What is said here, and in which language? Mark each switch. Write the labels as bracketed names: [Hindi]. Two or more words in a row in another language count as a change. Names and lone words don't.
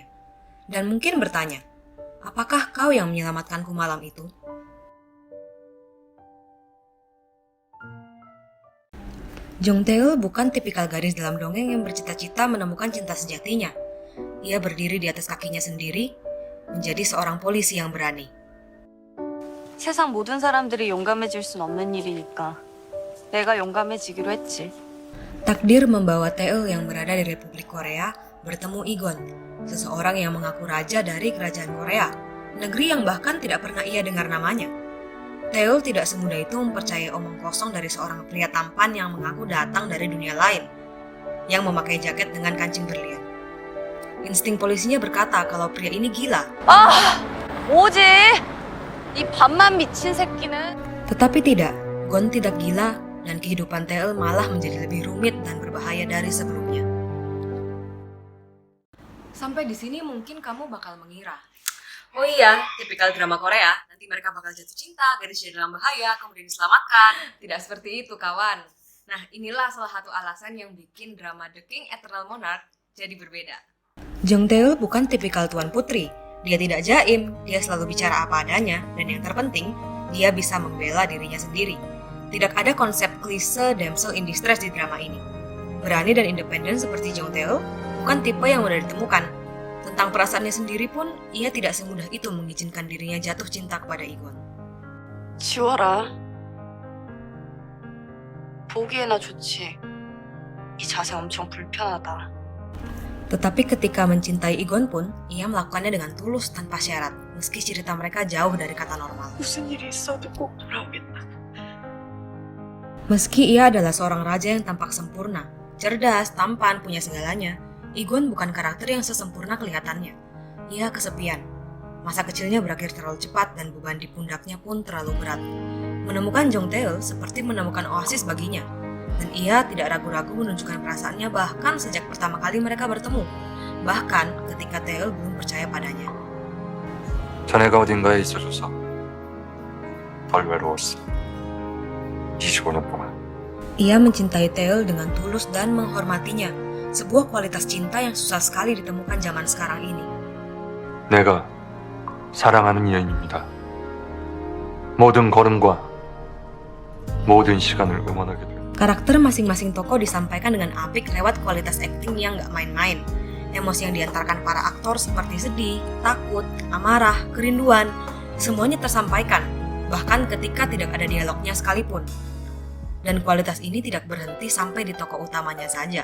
[Indonesian] Dan mungkin bertanya, apakah kau yang menyelamatkanku malam itu? Jongtae bukan tipikal gadis dalam dongeng yang bercita-cita menemukan cinta sejatinya. Ia berdiri di atas kakinya sendiri, menjadi seorang polisi yang berani. [Korean] 세상 모든 사람들이 용감해질 순 없는 일이니까 내가 용감해지기로 했지. [Indonesian] Takdir membawa Tae yang berada di Republik Korea bertemu Igon, seseorang yang mengaku raja dari kerajaan Korea, negeri yang bahkan tidak pernah ia dengar namanya. Tae tidak semudah itu mempercayai omong kosong dari seorang pria tampan yang mengaku datang dari dunia lain, yang memakai jaket dengan kancing berlian. Insting polisinya berkata kalau pria ini gila. [Korean] 뭐지? 이 밥만 미친 새끼는. [Indonesian] Tetapi tidak, Gon tidak gila dan kehidupan Tae malah menjadi lebih rumit dan berbahaya dari sebelumnya. Sampai di sini mungkin kamu bakal mengira, oh iya, tipikal drama Korea, nanti mereka bakal jatuh cinta, gadis jadi dalam bahaya, kemudian diselamatkan. Tidak seperti itu, kawan. Nah, inilah salah satu alasan yang bikin drama The King Eternal Monarch jadi berbeda. Jongtae bukan tipikal tuan putri. Dia tidak jaim, dia selalu bicara apa adanya, dan yang terpenting, dia bisa membela dirinya sendiri. Tidak ada konsep klise [English] damsel in distress [Indonesian] di drama ini. Berani dan independen seperti Jongtae bukan tipe yang mudah ditemukan. Tentang perasaannya sendiri pun, ia tidak semudah itu mengizinkan dirinya jatuh cinta kepada Igon. [Korean] 지워라. 보기에나 좋지. 이 자세 엄청 불편하다. [Indonesian] Tetapi ketika mencintai Igon pun, ia melakukannya dengan tulus tanpa syarat, meski cerita mereka jauh dari kata normal. [Korean] 무슨 일이 있어도 꼭 돌아오겠다. [Indonesian] Meski ia adalah seorang raja yang tampak sempurna, cerdas, tampan, punya segalanya, Igon bukan karakter yang sesempurna kelihatannya. ia kesepian. Masa kecilnya berakhir terlalu cepat dan beban di pundaknya pun terlalu berat. Menemukan Jong Tae-eul seperti menemukan oasis baginya. Dan ia tidak ragu-ragu menunjukkan perasaannya bahkan sejak pertama kali mereka bertemu. Bahkan ketika Tae-eul belum percaya padanya. [Korean] 자네가 어딘가에 있어줘서 덜 외로웠어. 25년 동안. [Indonesian] Ia mencintai Tae-eul dengan tulus dan menghormatinya. Sebuah kualitas cinta yang susah sekali ditemukan zaman sekarang ini. [Korean] 내가 사랑하는 여인입니다. 모든 걸음과 모든 시간을 응원하게 돼요. [Indonesian] Karakter masing-masing tokoh disampaikan dengan apik lewat kualitas akting yang gak main-main. Emosi yang diantarkan para aktor seperti sedih, takut, amarah, kerinduan, semuanya tersampaikan, bahkan ketika tidak ada dialognya sekalipun. Dan kualitas ini tidak berhenti sampai di tokoh utamanya saja.